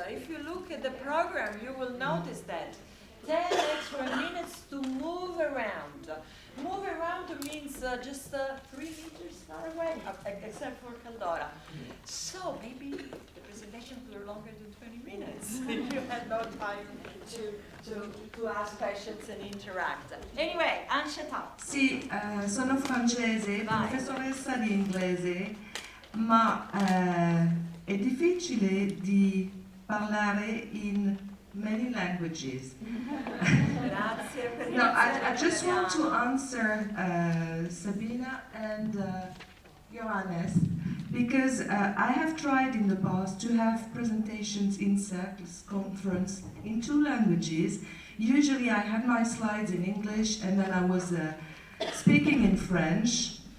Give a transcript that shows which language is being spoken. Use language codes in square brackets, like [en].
[en] If you look at the program, you will notice that. 10 extra minutes to move around. Move around means just 3 meters far away, except for Caldora. So maybe the presentations were longer than 20 minutes if you had no time to ask questions and interact. Anyway, Anshata. [it] Sì, sono francese, professoressa di inglese, ma è difficile di parlare [en] in many languages. No, I just want to answer Sabina and Johannes, because I have tried in the past to have presentations in CercleS conference in 2 languages. Usually I had my slides in English and then I was speaking in French.